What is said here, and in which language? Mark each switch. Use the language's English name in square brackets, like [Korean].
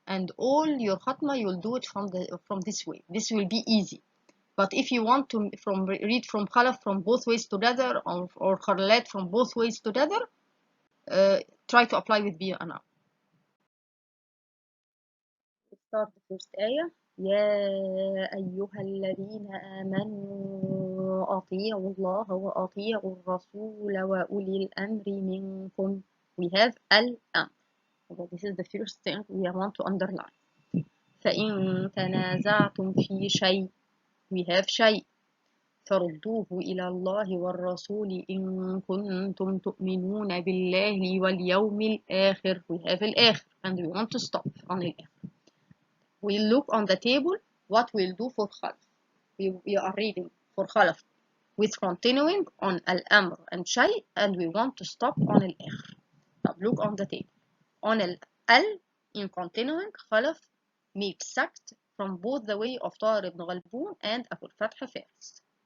[English] And all your khatma, you will do it from this way. This will be easy. But if you want to read from Khalaf from both ways together or Khalat from both ways together, try to apply with B and A. Let's start the first ayah. [Arabic] يا أيها الذين آمنوا أطيعوا الله وأطيعوا الرسول وأولي الأمر منكم. [English] We have الأمر. This is the first thing we want to underline. [Arabic] فإن تنازعتم في شيء, [English] we have [Arabic] شيء. فردوه إلى الله والرسول إن كنتم تؤمنون بالله واليوم الآخر. [English] We have الآخر and we want to stop on الآخر. We look on the table what we'll do for Khalaf. We are reading for Khalaf with continuing on Al-Amr and Shay and we want to stop on Al-Akhir. Now look on the table. On Al in continuing, Khalaf makes Sakt from both the way of Tahir ibn Ghalbun and Abu al-Fath Faris.